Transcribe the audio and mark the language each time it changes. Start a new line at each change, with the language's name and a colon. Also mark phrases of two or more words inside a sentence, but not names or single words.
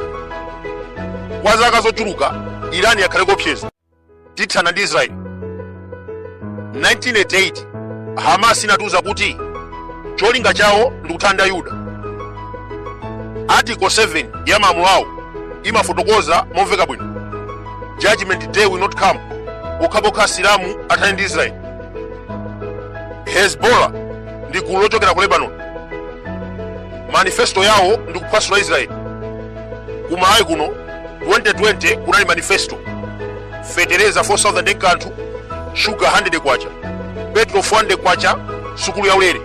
Nyanja: Kwa zaka zochuluka Irani yakhale kopseza tithana ndi Israeli. 1988 Hamas inatuza kuti cholinga chawo ndi kuthanda Yuda. Article 7 ya malamulo awo imafotokoza momveka bwino,
English: Judgment day will not come
Nyanja: pokhapokha Asilamu athane ndi Israeli. Hezbollah ndi gulu lochokera ku Lebanon. Manifesto yawo ndi kuphwasula Israeli. Kumalawi kuno 2020 kunali manifesto: fertilizer 4,000 ekanthu, sugar 100 kwacha, petrol 400 kwacha, sukulu yaulere.